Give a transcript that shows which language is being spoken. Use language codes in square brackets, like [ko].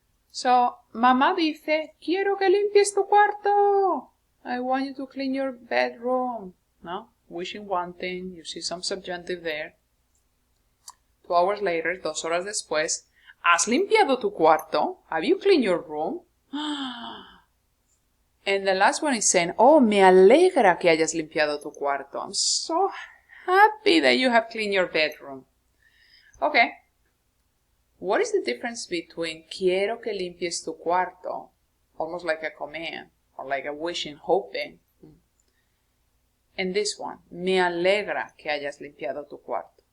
[es] So, mamá dice, quiero que limpies tu cuarto. [en] I want you to clean your bedroom. No? Wishing one thing, you see some subjunctive there. 2 hours later, [es] 2 horas después, ¿has limpiado tu cuarto? [en] Have you cleaned your room? And the last one is saying, oh, [es] me alegra que hayas limpiado tu cuarto. [en] I'm so happy that you have cleaned your bedroom. Okay. What is the difference between [es] quiero que limpies tu cuarto, [en] almost like a command, or like a wishing, hoping, and this one, [es] me alegra que hayas limpiado tu cuarto?